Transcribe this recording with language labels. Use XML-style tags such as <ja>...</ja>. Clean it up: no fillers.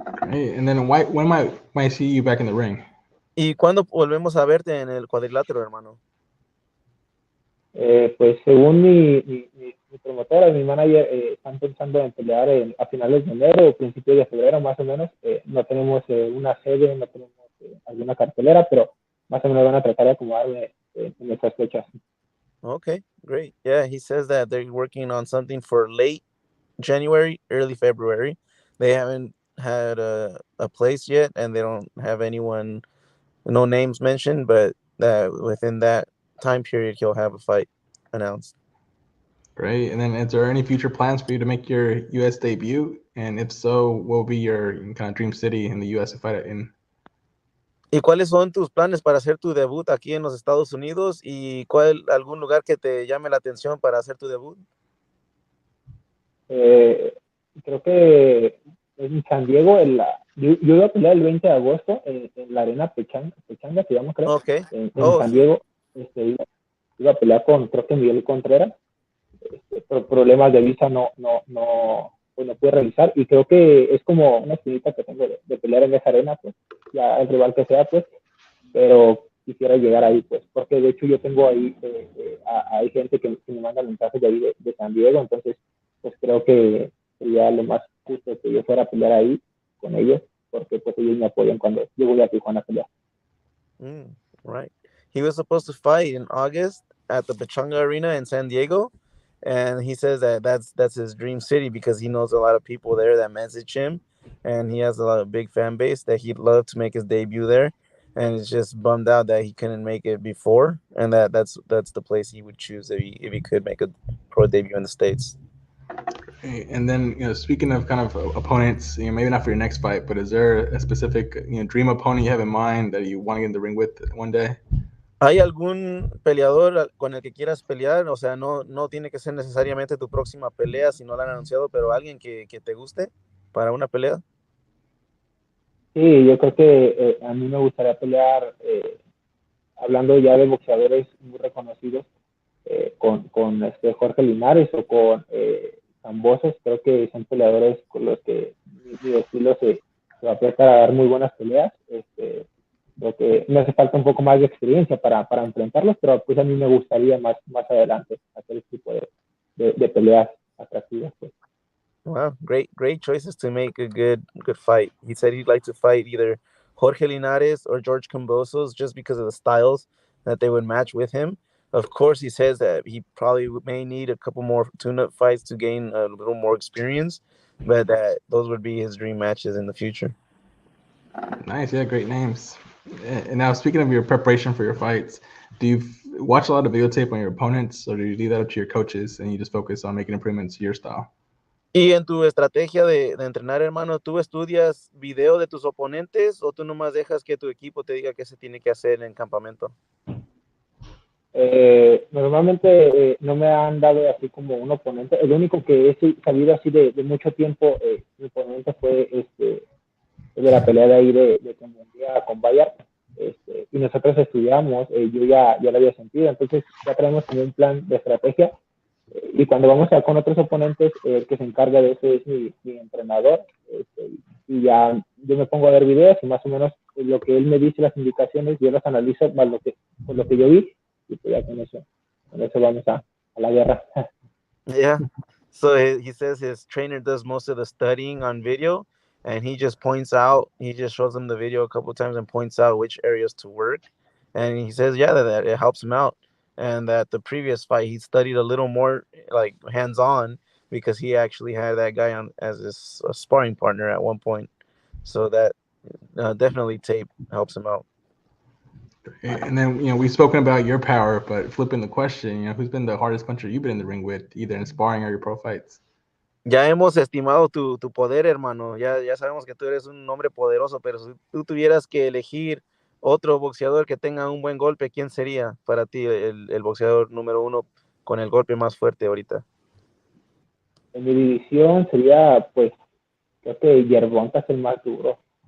<en>Hey, and then when might I see you back in the ring?</en> <es>¿Y cuándo volvemos a verte en el cuadrilátero, hermano? Pues según mi promotora, mi manager, están pensando en pelear a finales de enero o principios de febrero, más o menos. No tenemos una sede, no tenemos alguna cartelera, pero más o menos van a tratar de acomodarme en esas fechas.</es> <en>Okay, great. Yeah, he says that they're working on something for late January, early February. They haven't had a place yet, and they don't have anyone, no names mentioned, but that within that time period, he'll have a fight announced. Great. And then is there any future plans for you to make your U.S. debut? And if so, what will be your kind of dream city in the U.S. to fight in?</en> <es>¿Y cuáles son tus planes para hacer tu debut aquí en los Estados Unidos? ¿Y algún lugar que te llame la atención para hacer tu debut? Creo que en San Diego, yo iba a pelear el 20 de agosto en la arena Pechanga, se llama, creo,</es> <en>Okay.</en> <es>en San Diego. Iba a pelear con, creo que Miguel Contreras. Por problemas de visa pues no pude realizar, y creo que es como una espinita que tengo de pelear en esa arena, pues ya el rival que sea, pues, pero quisiera llegar ahí, pues, porque de hecho yo tengo ahí, hay gente que me manda mensajes de ahí de San Diego, entonces pues creo que sería lo más justo que yo fuera a pelear ahí con ellos, porque pues ellos me apoyan cuando yo voy a Tijuana a pelear.</es> <en>Right. He was supposed to fight in August at the Pechanga Arena in San Diego, and he says that that's his dream city because he knows a lot of people there that message him, and he has a lot of big fan base that he'd love to make his debut there, and it's just bummed out that he couldn't make it before, and that's the place he would choose if he could make a pro debut in the States. And then, speaking of kind of opponents, maybe not for your next fight, but is there a specific, dream opponent you have in mind that you want to get in the ring with one day?</en> <es>¿Hay algún peleador con el que quieras pelear? O sea, no tiene que ser necesariamente tu próxima pelea si no la han anunciado, pero alguien que te guste para una pelea. Sí, yo creo que a mí me gustaría pelear, hablando ya de boxeadores muy reconocidos, con Jorge Linares o con Cambosos. Creo que son peleadores con los que mi estilo se va a prestar a dar muy buenas peleas. Creo que me hace falta un poco más de experiencia para enfrentarlos, pero pues a mí me gustaría más adelante hacer este tipo de peleas atractivas, pues.</es> <en>Wow, great choices to make a good fight. He said he'd like to fight either Jorge Linares or George Cambosos just because of the styles that they would match with him. Of course, he says that he probably may need a couple more tune-up fights to gain a little more experience, but that those would be his dream matches in the future. Nice, yeah, great names. And now, speaking of your preparation for your fights, do you watch a lot of videotape on your opponents, or do you do that up to your coaches and you just focus on making improvements to your style?</en> <es>Y en tu estrategia de entrenar, hermano, ¿tú estudias video de tus oponentes o tú nomás dejas que tu equipo te diga qué se tiene que hacer en campamento? Normalmente no me han dado así como un oponente. El único que he sabido así de mucho tiempo, mi oponente fue de la pelea de ahí de Colombia con Bayard. Y nosotros estudiamos, yo ya lo había sentido, entonces ya traemos como un plan de estrategia. Y cuando vamos a con otros oponentes, el que se encarga de eso es mi entrenador. Y ya yo me pongo a ver videos y más o menos lo que él me dice, las indicaciones, yo las analizo más lo que yo vi, y pues ya con eso vamos a la guerra.</es> <en>Yeah. So he says his trainer does most of the studying on video, and he just shows them the video a couple of times and points out which areas to work. And he says, yeah, that it helps him out. And that the previous fight, he studied a little more like hands-on because he actually had that guy on as his sparring partner at one point. So that definitely tape helps him out. And then, we've spoken about your power, but flipping the question, who's been the hardest puncher you've been in the ring with, either in sparring or your pro fights?</en> <es>Ya hemos estimado tu poder, hermano. Ya sabemos que tú eres un hombre poderoso, pero si tú tuvieras que elegir otro boxeador que tenga un buen golpe, ¿quién sería para ti el boxeador número 1 con el golpe más fuerte ahorita? En mi división sería, pues, creo que Yerbonta es el más duro.</es>